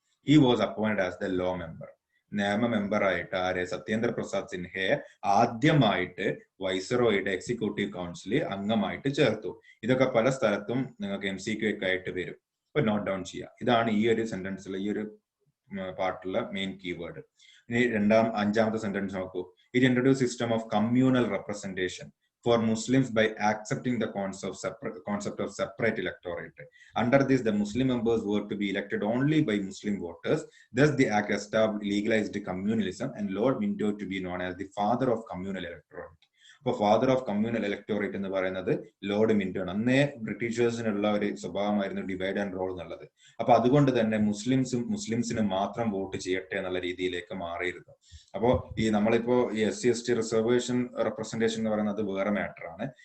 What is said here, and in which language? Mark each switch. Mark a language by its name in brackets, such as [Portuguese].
[English] He was appointed as the law member. [Malayalam] നിയമ മെമ്പറായിട്ട് ആരെ? സത്യേന്ദ്ര പ്രസാദ് സിൻഹയെ ആദ്യമായിട്ട് വൈസ്രോയുടെ എക്സിക്യൂട്ടീവ് കൗൺസിലിൽ അംഗമായിട്ട് ചേർത്തു. ഇതൊക്കെ പല സ്ഥലത്തും നിങ്ങൾക്ക് MCQ ഒക്കെ ആയിട്ട് വരും. അപ്പൊ നോട്ട് ഡൗൺ ചെയ്യുക. ഇതാണ് ഈ ഒരു സെന്റൻസിലെ ഈ ഒരു പാർട്ടിലെ മെയിൻ കീവേഡ്. ഇനി അഞ്ചാമത്തെ സെന്റൻസ് നോക്കൂ. [English] It introduce system of communal representation for Muslims by accepting the concept of separate electorate. Under this, the Muslim members were to be elected only by Muslim voters. Thus, the act legalized communalism and Lord Minto to be known as the father of communal electorate. [Malayalam] അപ്പോൾ father of communal electorate എന്ന് പറയുന്നത് Lord Minto ആണ്. അന്നേ ബ്രിട്ടീഷേഴ്സിനുള്ള ഒരു സ്വഭാവമായിരുന്നു divide and role എന്നുള്ളത്. അപ്പൊ അതുകൊണ്ട് തന്നെ മുസ്ലിംസിന് മാത്രം വോട്ട് ചെയ്യട്ടെ എന്നുള്ള രീതിയിലേക്ക് മാറിയിരുന്നു. അപ്പോ ഈ നമ്മളിപ്പോ ഈ SC/ST റിസർവേഷൻ റെപ്രസെന്റേഷൻ എന്ന് പറയുന്നത് വേറെ മാറ്റർ ആണ്.